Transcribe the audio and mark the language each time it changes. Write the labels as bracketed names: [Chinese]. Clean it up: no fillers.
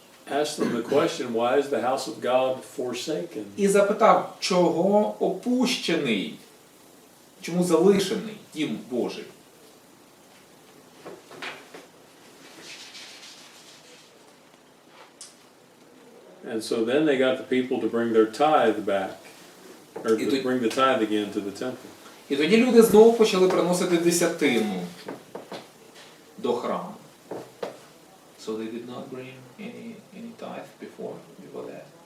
[English] asked them the question, why is the house of God forsaken? [Ukrainian] і запитав, чого опущений, чому залишений дім Божий. [English] And so then they got the people to bring their tithe back, or [Ukrainian] І [English] to [Ukrainian] тут- [English] bring the tithe again to the temple. [Ukrainian] І тоді люди знову почали приносити десятину до храму. [English] So they did not bring any tithe before that.